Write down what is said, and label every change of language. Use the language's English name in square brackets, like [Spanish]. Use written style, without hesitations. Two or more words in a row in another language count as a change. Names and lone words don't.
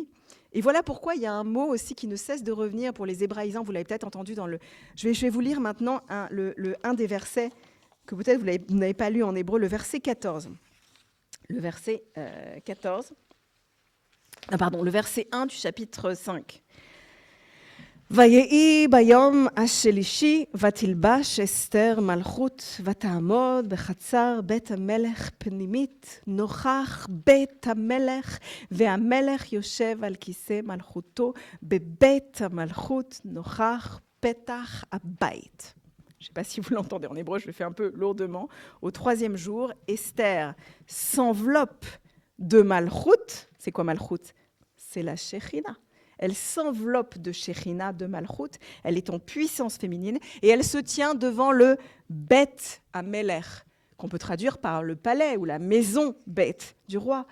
[French] Et voilà pourquoi il y a un mot aussi qui ne cesse de revenir pour les hébraïsants, vous l'avez peut-être entendu dans le... Je vais vous lire maintenant un des versets que peut-être vous n'avez pas lu en hébreu, le verset 14. Le verset 14... le verset 1 du chapitre 5. [Hebrew] ויהי ביום השלישי ותלבש אסתר מלכות ותעמוד בחצר בית המלך פנימית נוכח בית המלך והמלך יושב על כיסא מלכותו בבית המלכות נוכח פתח הבית. [French] Je ne sais pas si vous l'entendez en hébreu, je le fais un peu lourdement. Au 3e jour, Esther s'enveloppe de Malchut. C'est quoi Malchut? C'est la Shekhinah. Elle s'enveloppe de Shekhinah, de Malchut. Elle est en puissance féminine et elle se tient devant le [Hebrew] בית המלך, [French] qu'on peut traduire par le palais ou la maison Bet du roi.